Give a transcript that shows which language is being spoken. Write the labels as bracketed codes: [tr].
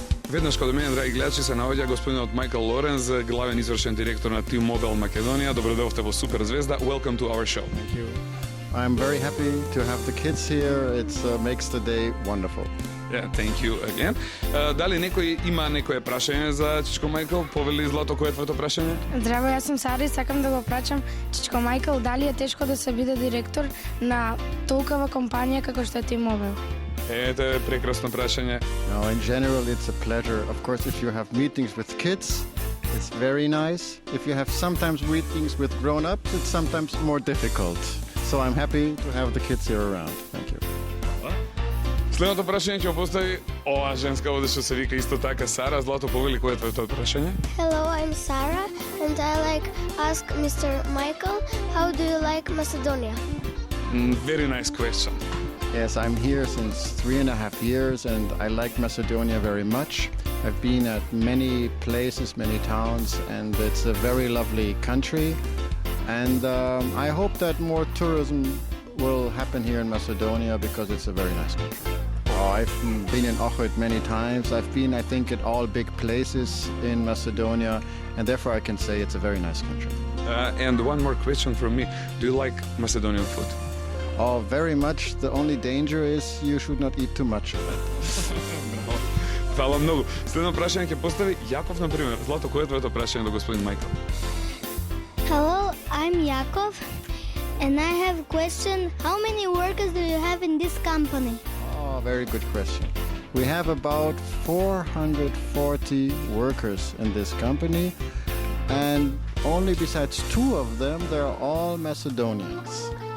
[mk] Веднаш каде мене, драги гледачи, се наоѓа господинот Майкл Лоренс, главен извршен директор на T-Mobile Македонија. Добро дојдовте во Супер звезда. [en] Welcome to our show. Thank you. I'm very happy to have the kids here. It makes the day wonderful. Yeah, thank you again. [mk] Дали некој има некое прашање за Чичко Майкл? Повели Злато, кој е твоето прашање? Здраво, јас сум Сара и сакам да го прачам Чичко Майкл, дали е тешко да се биде директор на толкова компанија како што е T-Mobile? Ете, прекрасно прашање. [en] Now, in general, it's a pleasure. Of course, if you have meetings with kids, it's very nice. If you have sometimes meetings with grown-ups, it's sometimes more difficult. So I'm happy to have the kids here around. Thank you. [mk] Следното прашање ќе го постави ова женска овде што се вика исто така Сара. Злато, повели кој е твоето прашање? [en] Hello, I'm Sarah, and I ask Mr. Michael, how do you like Macedonia? Very nice question. Yes, I'm here since 3.5 years, and I like Macedonia very much. I've been at many places, many towns, and it's a very lovely country. And I hope that more tourism will happen here in Macedonia because it's a very nice country. I've been in Ohrid many times. I've been, I think, at all big places in Macedonia, and therefore I can say it's a very nice country. And one more question from me. Do you like Macedonian food? Oh, very much. The only danger is you should not eat too much of it. [mk] Фала многу. Следно прашање ќе постави Јаков, например. Злато, кој е твоето прашање до господин Майкл? [en] Hello, I'm Yakov, and I have a question. How many workers do you have in this company? Oh, very good question. We have about 440 workers in this company, and only besides 2 of them, they're all Macedonians.